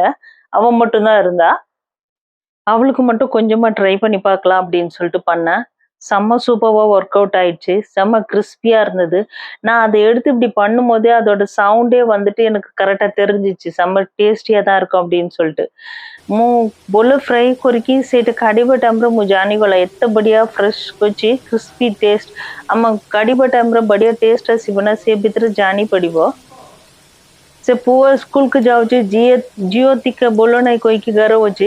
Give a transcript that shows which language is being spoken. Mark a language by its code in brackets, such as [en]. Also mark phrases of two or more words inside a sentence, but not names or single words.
[ta] அவ மட்டும் தான் இருந்தா. அவளுக்கு மட்டும் கொஞ்சமா ட்ரை பண்ணி பார்க்கலாம் அப்படின்னு சொல்லிட்டு பண்ணேன். செம்ம சூப்பர்வா [en] work out [ta] ஆயிடுச்சு. செம்ம கிரிஸ்பியா இருந்தது. நான் அத எடுத்து இப்படி பண்ணும்போதே அதோட சவுண்டே வந்துட்டு எனக்கு கரெக்ட்டா தெரிஞ்சுச்சு. செம்ம டேஸ்டியா தான் இருக்கும் அப்படின்னு சொல்லிட்டு. [or] ମୁଁ ବୋଲ ଫ୍ରାଏ କରିକି ସେଇଟା କାଢ଼ିବା ଟାଇମ୍‌ରେ ମୁଁ ଜାଣିଗଲା ଏତେ ବଢ଼ିଆ ଫ୍ରେଶ୍ ଅଛି [en] crispy taste. [or] ଆମ କାଢ଼ିବା ଟାଇମ୍‌ରେ ବଢ଼ିଆ ଟେଷ୍ଟ ଆସିବ ନା ସେ ଭିତରେ ଜାଣିପଡ଼ିବ। ସେ ପୁଅ ସ୍କୁଲକୁ ଯାଉଛି, ଝିଅ ଟିକେ ବୋଲ ନାହିଁ କହିକି ଘରେ ଅଛି।